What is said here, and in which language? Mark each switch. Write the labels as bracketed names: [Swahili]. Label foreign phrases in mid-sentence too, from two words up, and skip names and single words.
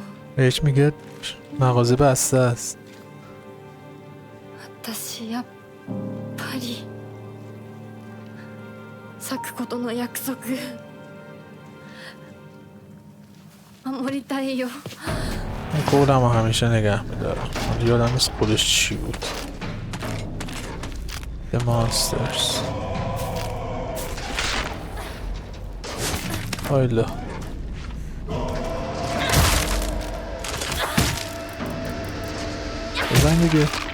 [Persian] بهش میگه مغازه بسته است. [Japanese] 私やっぱり咲くことの約束守りたいよ。 [Persian] این قولم رو همیشه نگه میدارم. یادم نیست خودش چی بود. [English] The Monsters. [Persian] هایلا بزن دیگه.